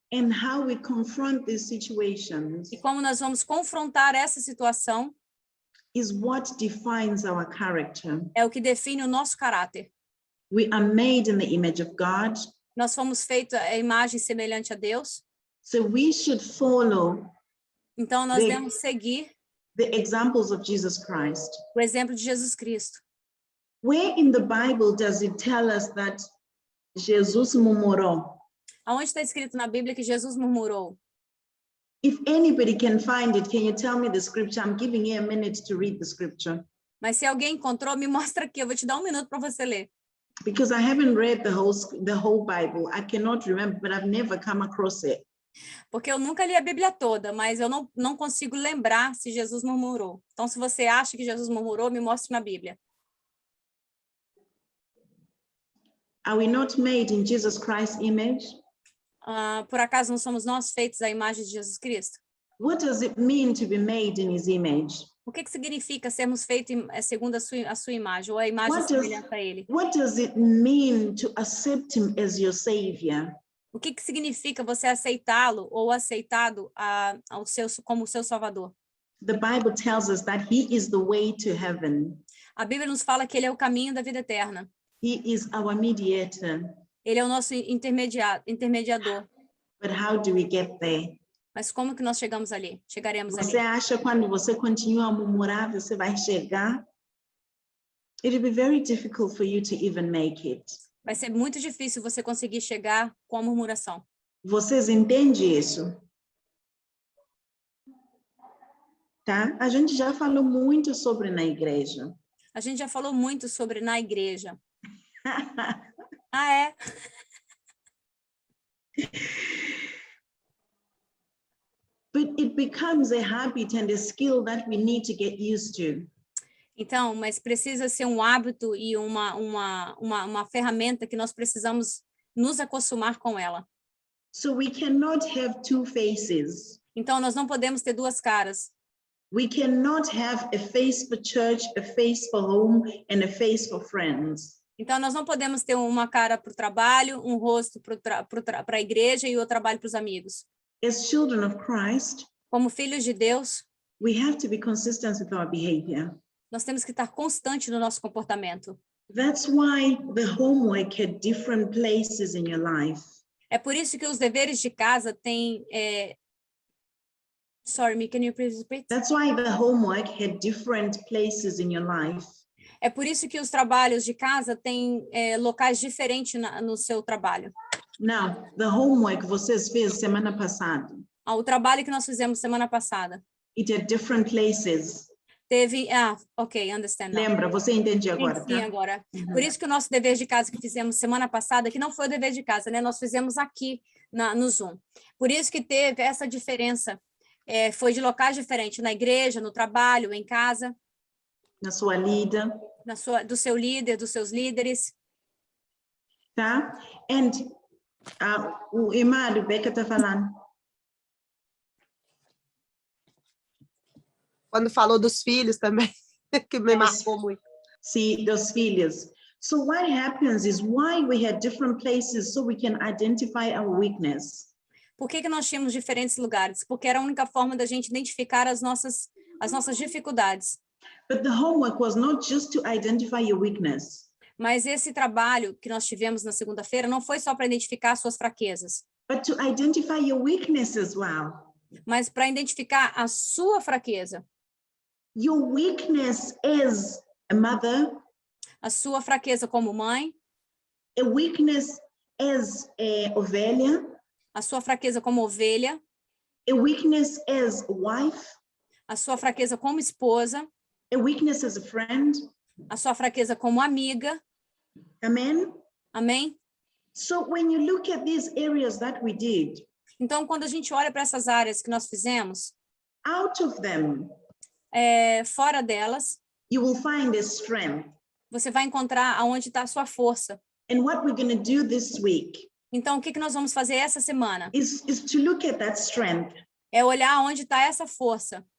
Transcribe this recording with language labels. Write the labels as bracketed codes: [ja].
[en] and how we confront these situations [pt] e como nós vamos confrontar essa situação [en] is what defines our character. [pt] é o que define o nosso caráter. [en] We are made in the image of God, [pt] Nós fomos feitos à imagem semelhante a Deus, [en] so we should follow [pt] então nós devemos seguir [en] the examples of Jesus Christ. [pt] o exemplo de Jesus Cristo. [en] Where in the Bible does it tell us that Jesus [pt] murmurou? Aonde está escrito na Bíblia que Jesus murmurou? [en] If anybody can find it, can you tell me the scripture? I'm giving you a minute to read the scripture [pt] Mas se alguém encontrou, me mostra aqui, eu vou te dar 1 minuto para você ler. [en] because I haven't read the whole Bible. I cannot remember, but I've never come across it. [pt] Porque eu nunca li a Bíblia toda, mas eu não consigo lembrar se Jesus murmurou. Então, se você acha que Jesus murmurou, me mostre na Bíblia. [en] Are we not made in Jesus Christ's image? [pt] Por acaso não somos nós feitos à imagem de Jesus Cristo? [en] What does it mean to be made in his image? [pt] O que significa sermos feitos segundo a sua imagem, ou a imagem [en] What does- [pt] semelhante a Ele? [en] What does it mean to accept him as your savior? [pt] O que significa você aceitá-lo ou aceitado como seu Salvador? [en] The Bible tells us that he is the way to heaven. [pt] A Bíblia nos fala que Ele é o caminho da vida eterna. [en] He is our mediator. [pt] Ele é o nosso intermediador. [en] But how do we get there? [pt] Mas como que nós chegamos ali? Chegaremos ali. Você acha quando você continua a murmurar, você vai chegar? [en] It will be very difficult for you to even make it. [pt] Vai ser muito difícil você conseguir chegar com a murmuração. Vocês entendem isso? Tá? A gente já falou muito sobre na igreja. A gente já falou muito sobre na igreja. Ah, é? [en] But it becomes a habit and a skill that we need to get used to. [pt] Então, mas precisa ser um hábito e uma ferramenta que nós precisamos nos acostumar com ela. [en] So we cannot have two faces. [pt] Então, nós não podemos ter duas caras. [en] We cannot have a face for church, a face for home, and a face for friends. [pt] Então, nós não podemos ter uma cara para o trabalho, um rosto para a igreja e o trabalho para os amigos. [en] As children of Christ, [pt] Como filhos de Deus, [en] we have to be consistent with our behavior. [pt] nós temos que estar constante no nosso comportamento. [en] That's why the homework had different places in your life. [pt] É por isso que os deveres de casa têm... [en] Sorry, me, can you please repeat? That's why the homework had different places in your life. [pt] É por isso que os trabalhos de casa têm locais diferentes no seu trabalho. [en] Now, the homework [pt] vocês fez semana passada, O trabalho que nós fizemos semana passada [en] it had different places. [pt] teve... [en] ok, understand now. [pt] Lembra? Você entende agora, Sim, tá? agora. Por isso que o nosso dever de casa que fizemos semana passada, que não foi o dever de casa, né? Nós fizemos aqui no Zoom. Por isso que teve essa diferença. Foi de locais diferentes, na igreja, no trabalho, em casa. Na sua lida, Do seu líder, dos seus líderes. tá? And o irmão do Beca tá falando. Quando falou dos filhos também, que me marcou muito. See, dos filhos. [en] So what happens is why we had different places so we can identify our weakness. [pt] Por que nós tínhamos diferentes lugares? Porque era a única forma da gente identificar as nossas dificuldades. [en] But the homework was not just to identify your weakness. [pt] Mas esse trabalho que nós tivemos na segunda-feira não foi só para identificar suas fraquezas, [en] But to identify your weakness as well. [pt] mas para identificar a sua fraqueza. [en] Your weakness as a mother, [pt] A sua fraqueza como mãe, [en] a weakness as a [pt] ovelha, a sua fraqueza como ovelha, [en] a weakness as a wife, [pt] a sua fraqueza como esposa, [en] a weakness as a friend. [pt] a sua fraqueza como amiga. [en] Amen. [pt] Amém? [en] So when you look at these areas that we did, [pt] Então, quando a gente olha para essas áreas que nós fizemos, [en] out of them, [pt] fora delas, [en] you will find a strength. [pt] você vai encontrar aonde está a sua força. [en] And what we're going to do this week [pt] Então, o que nós vamos fazer essa semana? [en] is to look at that strength [pt] É olhar onde está essa força